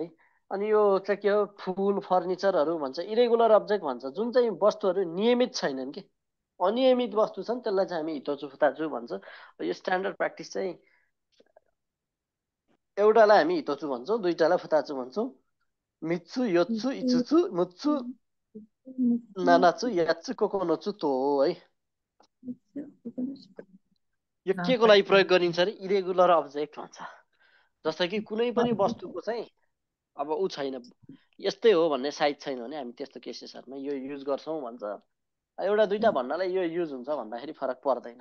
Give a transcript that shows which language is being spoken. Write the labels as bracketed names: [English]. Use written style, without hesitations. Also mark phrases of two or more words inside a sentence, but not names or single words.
[Nepali] अनि यो चाहिँ के हो [English] full furnitures [Nepali] भन्छ [English] irregular object [Nepali] भन्छ जुन चाहिँ वस्तुहरू नियमित छैनन् कि अनियमित वस्तु छन् त्यसलाई चाहिँ हामी [Japanese] ひとつ ふたつ [Nepali] भन्छ। यो [English] standard practice [Nepali] चाहिँ एउटालाई हामी हितोचु भन्छौँ दुईटालाई फुताचु भन्छौँ [Japanese] みっつ よっつ いつつ むっつ ななつ やっつ ここのつ とお [Nepali] है। यो के को लागि प्रयोग गरिन्छ अरे [English] irregular object [Nepali] भन्छ। जस्तै कि कुनै पनि वस्तुको चाहिँ अब ऊ छैन यस्तै हो भन्ने साइज छैन भने हामी त्यस्तो केसेसहरूमा यो युज गर्छौँ भन्छ। एउटा दुईटा भन्नलाई यो युज हुन्छ भन्दाखेरि फरक पर्दैन।